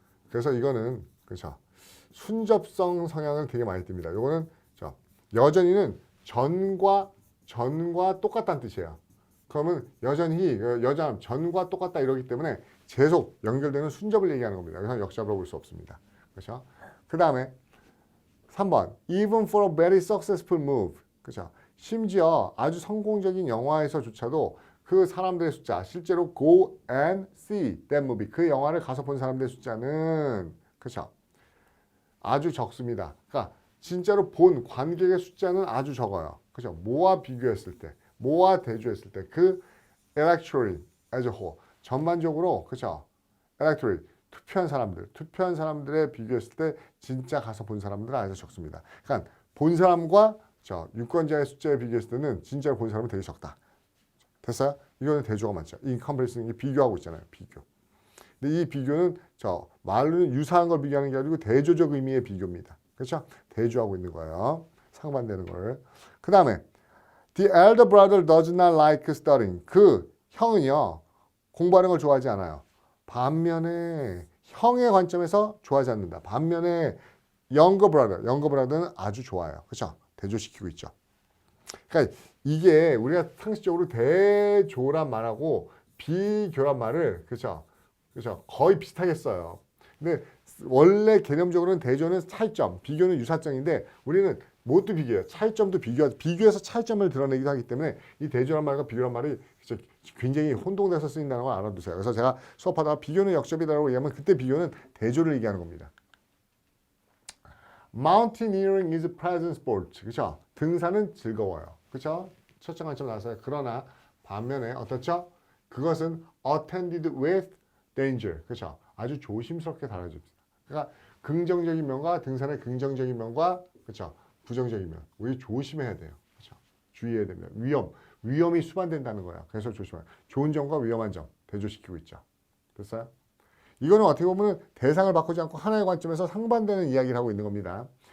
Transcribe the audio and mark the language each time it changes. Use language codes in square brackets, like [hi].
[ko] 그래서 이거는 그렇죠. 순접성 성향을 되게 많이 띱니다. 이거는 여전히는 전과 똑같다는 뜻이에요. 그러면 여전히 전과 똑같다 이러기 때문에 계속 연결되는 순접을 얘기하는 겁니다. 그래서 역접으로 볼 수 없습니다. 그렇죠? 그 다음에 3번 [en] even for a very successful move [ko] 그렇죠? 심지어 아주 성공적인 영화에서조차도 그 사람들의 숫자 실제로 [en] go and see that movie [ko] 그 영화를 가서 본 사람들의 숫자는 그렇죠? 아주 적습니다. 그러니까 진짜로 본 관객의 숫자는 아주 적어요. 그렇죠? 뭐와 비교했을 때, 뭐와 대조했을 때 그 [en] electorate as a whole [ko] 전반적으로 그렇죠? electorate 투표한 사람들에 비교했을 때 진짜 가서 본 사람들은 아주 적습니다. 그러니까 본 사람과 유권자의 숫자에 비교했을 때는 진짜로 본 사람은 되게 적다. 됐어요? 이거는 대조가 맞죠. 이 컴퍼리슨이 비교하고 있잖아요. 비교. 근데 이 비교는 말로는 유사한 걸 비교하는 게 아니고 대조적 의미의 비교입니다. 그렇죠? 대조하고 있는 거예요. 상반되는 걸. [en] 그 다음에 The elder brother does not like studying. [ko] 그 형은요. 공부하는 걸 좋아하지 않아요. 반면에 형의 관점에서 좋아하지 않는다. 반면에 [en] younger brother [ko] 는 아주 좋아요. 그렇죠? 대조시키고 있죠. 그러니까 이게 우리가 상식적으로 대조란 말하고 비교란 말을 그렇죠? 거의 비슷하게 써요. 근데 원래 개념적으로는 대조는 차이점, 비교는 유사점인데 우리는 뭣도 비교해요. 차이점도 비교해서 차이점을 드러내기도 하기 때문에 이 대조란 말과 비교란 말이 굉장히 혼동돼서 쓰인다는 걸 알아두세요. 그래서 제가 수업하다가 비교는 역접이다라고 얘기하면 그때 비교는 대조를 얘기하는 겁니다. [en] Mountaineering is a pleasant sport. [ko] 그렇죠? 등산은 즐거워요. 그렇죠? 첫째 관점 나왔어요. 그러나 반면에 어떻죠? 그것은 [en] attended with danger. [ko] 그렇죠? 아주 조심스럽게 다뤄집니다. 그러니까 긍정적인 면과 등산의 긍정적인 면과 그렇죠? 부정적인 면. 우리 조심해야 돼요. 그렇죠? 주의해야 됩니다. 위험이 수반된다는 거야. 그래서 조심해요. 좋은 점과 위험한 점 대조시키고 있죠. 됐어요? 이거는 어떻게 보면 대상을 바꾸지 않고 하나의 관점에서 상반되는 이야기를 하고 있는 겁니다.